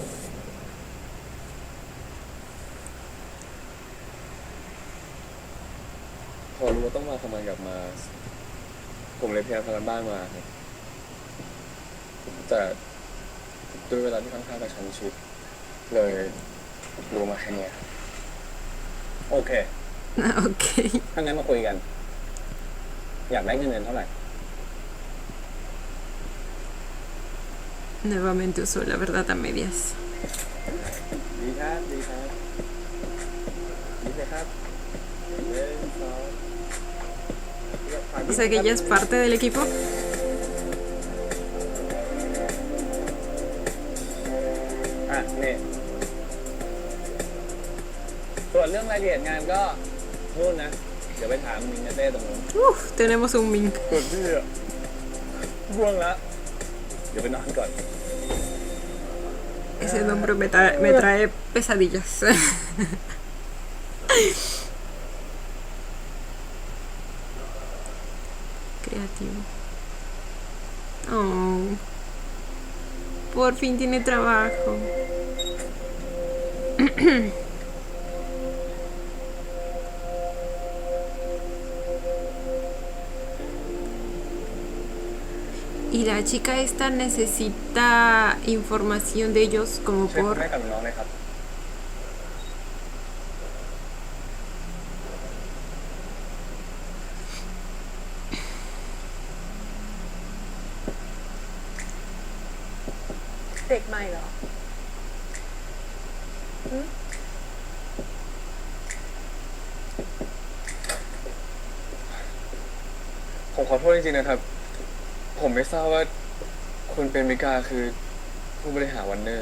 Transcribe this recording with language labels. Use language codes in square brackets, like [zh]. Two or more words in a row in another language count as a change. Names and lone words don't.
[th] พอรู้ว่าต้องมาทำงานกับมาสผมเลยพยายามทำกันบ้านมาครับแต่ด้วยเวลาที่ค่อนข้างกระชั้นชิดเลยรู้มาแค่เนี้ย โอเค [es] Ok. [th] ถ้างั้นมาคุยกัน อยากได้เงินเดือนเท่าไหร่ [es] Nuevamente usó la verdad a medias. [th] ดีครับดีครับดีเลยครับเล่นสอง [es] O sea que ella es parte del equipo. [th] อ่ะนี่ส่วนเรื่องรายละเอียดงานก็นู่นนะ เดี๋ยวไปถามมิงกับเต้ตรงนู้น [es] Uf, tenemos un mink. [th] ส่วนพี่อะง่วงแล้ว เดี๋ยวไปนอนก่อน [es] Ese nombre me trae pesadillas. Creativo. Oh. Por fin tiene trabajo. Y la chica esta necesita información de ellos como [th] ช่วย [es] por... [th] แม่กับน้องหน่อยครับ เด็กใหม่เหรอ ผมขอโทษจริงๆนะครับ ผมไม่ทราบว่าคุณเป็นมิกาคือผู้บริหารวันเนอร์